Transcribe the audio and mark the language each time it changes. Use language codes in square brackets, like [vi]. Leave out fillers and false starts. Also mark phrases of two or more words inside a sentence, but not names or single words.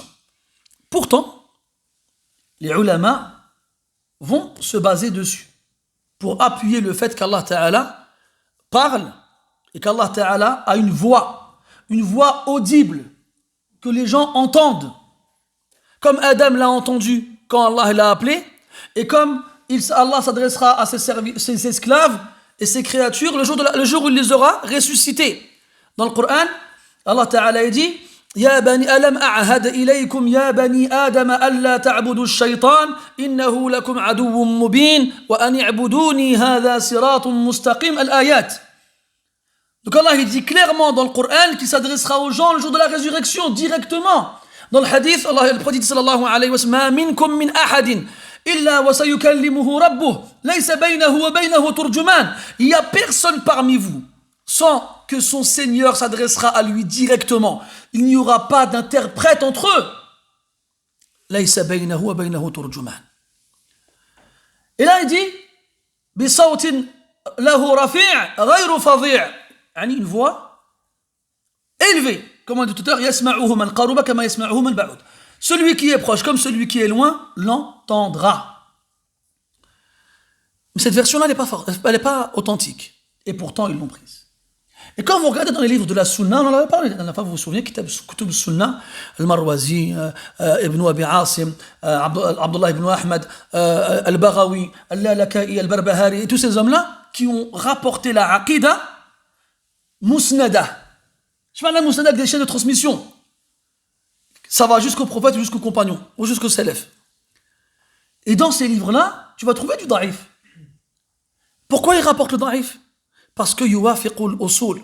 [fr] Pourtant, les ulama vont se baser dessus pour appuyer le fait qu' [ar] الله تعالى [fr] parle et qu' [ar] الله تعالى [fr] a une voix audible que les gens entendent, comme Adam l'a entendu quand Allah l'a appelé, et comme Allah s'adressera à ses esclaves et ses créatures le jour où il les aura ressuscités. Dans le Coran, [ar] الله تعالى dit يا بني ألم أعهد إليكم يا بني آدم ألا تعبدوا الشيطان إنه لكم عدو مبين وأن اعبدوني هذا صراط مستقيم الآيات. [fr] Donc Allah il dit clairement dans le Coran qu'il s'adressera aux gens le jour de la résurrection directement. Dans le hadith, [ar] Allah [fr] le prophète [ar] صلى الله عليه وسلم ما منكم من أحد إلا وسيكلمه ربه ليس بينه وبينه ترجمان. [fr] Il n'y a personne parmi vous sans que son Seigneur s'adressera à lui directement. Il n'y aura pas d'interprète entre eux. [ar] ليس بينه وبينه ترجمان. [fr] Et là il dit [ar] بصوت له رفيع غير فظيع'. [fr] Une voix élevée. Comme on dit tout à l'heure, [ar] يسمعه من قرب كما يسمعه من بعد. [fr] Celui qui est proche comme celui qui est loin l'entendra. Mais cette version-là, elle n'est pas authentique. Et pourtant, ils l'ont prise. Et quand vous regardez dans les livres de la Sunna, on en avait parlé la dernière fois, vous vous souvenez, [ar] كتب سنة, [fr] Al-Marwazi, Ibn Abi Asim, Abdullah ibn Ahmad, Al-Baghawi, Al-Lalaka'i, Al-Barbahari, et tous ces hommes-là qui ont rapporté la [ar] عقيدة مسندة. [fr] Je parle de la Musnada avec des chaînes de transmission. Ça va jusqu'au prophète, jusqu'aux compagnons, ou jusqu'au salaf. Et dans ces livres-là, tu vas trouver du daïf. Pourquoi ils rapportent le daïf? Parce que [ar] يوافق الأصول.